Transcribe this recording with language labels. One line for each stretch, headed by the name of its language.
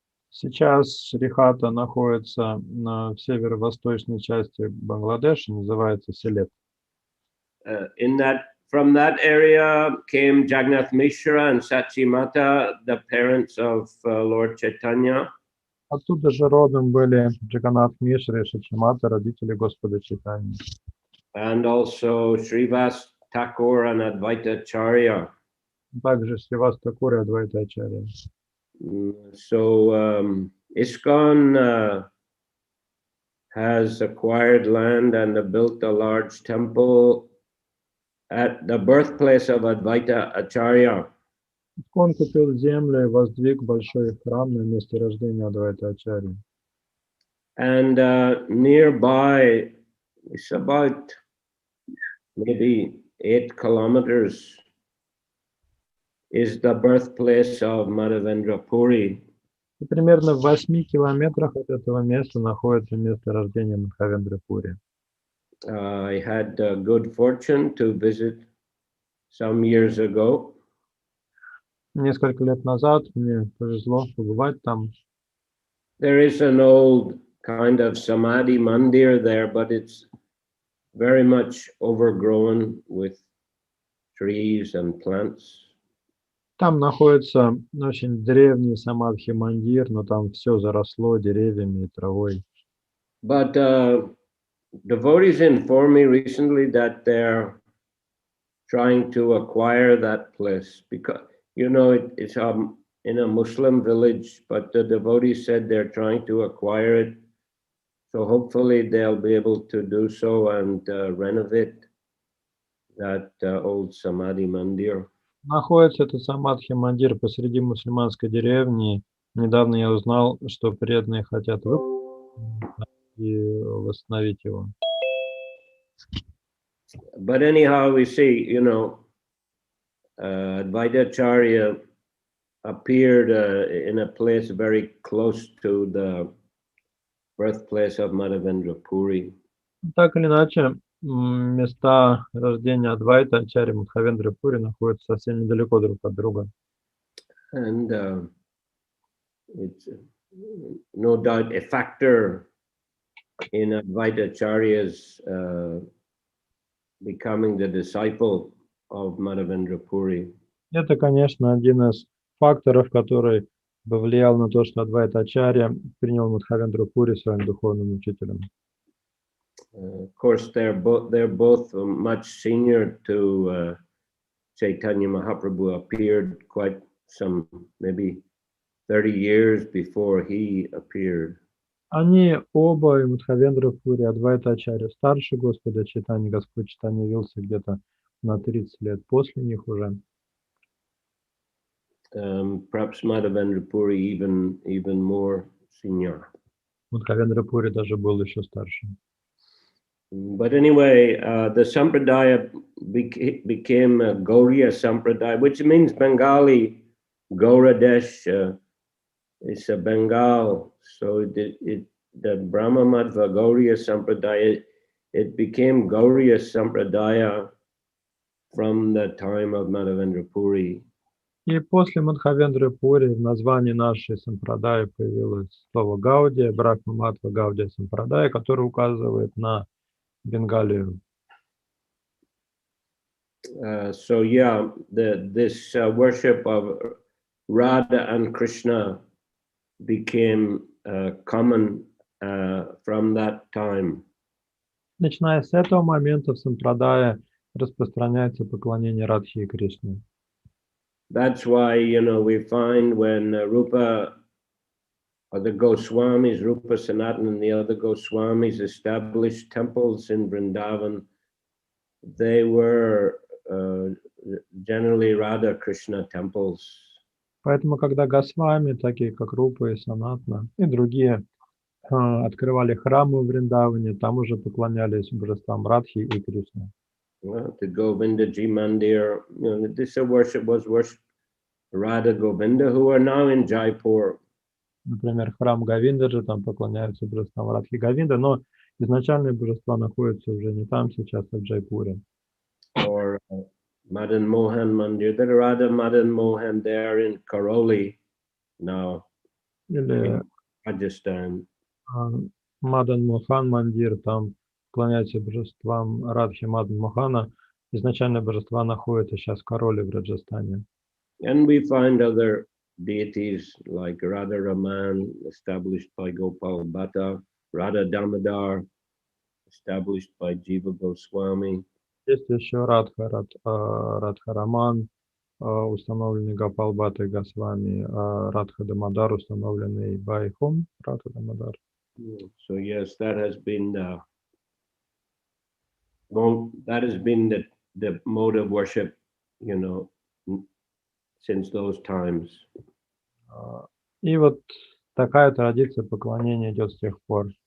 Russian: Сейчас Шрихата находится в северо-восточной части Бангладеша, называется Силет.
English: From that area came Jagannath Mishra and Sachi Mata, the parents of Lord Chaitanya.
Russian: Оттуда же родом были Джаганнат Мишра и Шачимата, родители Господа Чайтаньи.
English: And also Srivas Thakur and Advaita Acharya.
Russian: Также Сривас Такур и Адвайта Ачарья.
English: So ISKCON has acquired land and built a large temple at the birthplace of Advaita Acharya.
Russian: Он купил землю и воздвиг большой храм на месте рождения Адвайта Ачарьи.
English: And nearby, it's about maybe 8 kilometers, is the birthplace of Madhavendra Puri.
Russian: И примерно в 8 километрах от этого места находится место рождения Мадхавендры Пури.
English: I had good fortune to visit some years ago.
Russian: Несколько лет назад мне повезло побывать там.
English: There is an old kind of samadhi mandir there, but it's very much overgrown with trees and plants.
Russian: Там находится очень древний самадхи мандир, но там все заросло деревьями и травой.
English: But devotees informed me recently that they're trying to acquire that place because, you know, it's in a Muslim village, but the devotees said they're trying to acquire it. So hopefully they'll be able to do so and renovate that old Samadhi Mandir.
Russian: Находится это самадхи мандир посреди мусульманской деревни. Недавно я узнал, что преданные хотят и восстановить его.
English: But anyhow, we see, you know, Advaita Acharya appeared in a place very close to the birthplace of Madhavendra Puri.
Russian: Так или иначе, места рождения Адвайта Ачарьи и Мадхавендры Пури находятся совсем недалеко друг от друга.
English: And it's no doubt a factor in Advaita Acharya's becoming the disciple of Madhavendra Puri.
Russian: Это, конечно, один из факторов, который повлиял на то, что Адвайта Ачарья принял Мадхавендру Пури своим духовным учителем.
English: Of course, they're both much senior to Chaitanya Mahaprabhu. Appeared quite some, maybe 30 years before he appeared.
Russian: Они оба, и Мадхавендра Пури, Адвайта Ачарья, старше Господа Чайтаньи, Господь Чайтанья явился где-то на 30 лет после них уже.
English: Perhaps Madhavendra Puri even more senior.
Russian: Мадхавендра Пури даже был еще старше.
English: But anyway, the sampradaya became a Gauriya sampradaya, which means Bengali. Gauradesh is a Bengal, so the Brahma Madhva Gauriya sampradaya, it became Gauriya sampradaya from the time of Madhavendra Puri.
Russian: И после Мадхавендры Пури в названии нашей сампрадаи появилось слово Гаудия, Брахма Матва Гаудия сампрадая, который указывает на Бенгалию.
English: So yeah, this worship of Radha and Krishna became common from that time.
Russian: Начиная с этого момента в сампрадае распространяется поклонение Радхи и Кришне.
English: That's why, you know, we find when Rupa or the Goswamis, Rupa Sanatana and the other Goswamis established temples in Vrindavan, they were generally Radha Krishna temples.
Russian: Поэтому, когда Госвами, такие как Рупа и Санатна, и другие, открывали храмы в Вриндаване, там уже поклонялись божествам Радхи и Кришны.
English: The Govinda Ji Mandir, this worship was worship Radha Govinda, who are now in Jaipur.
Russian: Например, храм Говиндаджи, там поклоняются божествам Радхи и Говинда, но изначальные божества находятся уже не там сейчас, а в Джайпуре.
English: Or Madan Mohan Mandir, the Radha Madan Mohan there in Karoli now,
Russian: Или
English: in Rajasthan.
Russian: Мадан Мохан Мандир, там поклоняются божествам Радхи Мадан Мохана. Изначально божества находятся сейчас в Кароле в Раджастане.
English: And we find other deities like Radha Raman, established by Gopal Bhatta, Radha Damodar, established by Jiva Goswami.
Russian: Есть еще Радха Раман, установленный Гопал Бхаттой Госвами, Радха Дамодар, установленный Байхом, Радха Дамодар.
English: So yes, that has been the mode of worship, since those times.
Russian: И вот такая традиция поклонения идет с тех пор.